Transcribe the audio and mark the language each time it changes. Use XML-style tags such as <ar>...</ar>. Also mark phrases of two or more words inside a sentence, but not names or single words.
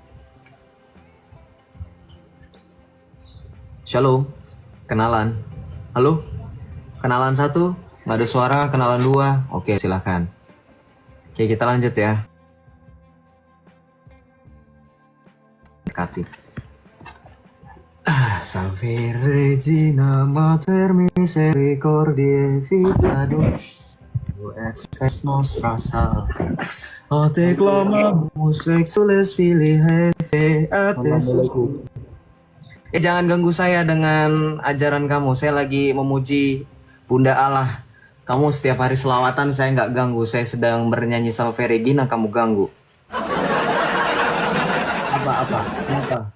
<id>Shalom, kenalan. Halo, kenalan 1, nggak ada suara, kenalan 2. Oke, silakan. Oke, kita lanjut ya. Dekati.</id> <la>Salve Regina Mater Misericordiae Vita Deo Expes Nostra Salve O te clamamus exules filii Hevae</la> <id>jangan ganggu saya dengan ajaran kamu. Saya lagi memuji Bunda Allah. Kamu setiap hari selawatan, saya nggak ganggu. Saya sedang bernyanyi Salve Regina, kamu ganggu. Apa?</id>